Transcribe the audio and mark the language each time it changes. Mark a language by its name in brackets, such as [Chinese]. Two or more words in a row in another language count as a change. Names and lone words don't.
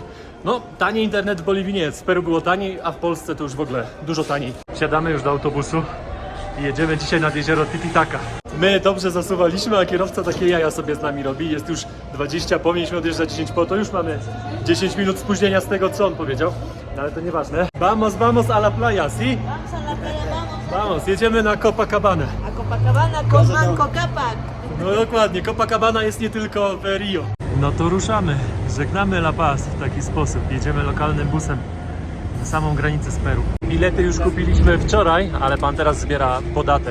[Polish] No, tani internet w Boliwii nie jest. W Peru było taniej, a w Polsce to już w ogóle dużo taniej. Siadamy już do autobusu i jedziemy dzisiaj nad jezioro Titicaca. My dobrze zasuwaliśmy, a kierowca takie jaja sobie z nami robi. Jest już 20 po, mieliśmy odjeżdżać 10 po, to już mamy 10 minut spóźnienia z tego, co on powiedział. No, ale to nieważne. [Spanish] Vamos a la playa, ¿sí? Vamos a la playa, vamos. Vamos, [Polish] jedziemy na Copacabana. [Spanish] A Copacabana con Manco Capac. [Polish] No dokładnie, Copacabana jest nie tylko w Rio. No to ruszamy, żegnamy La Paz w taki sposób. Jedziemy lokalnym busem na samą granicę z Peru. Bilety już kupiliśmy wczoraj, ale pan teraz zbiera podatek.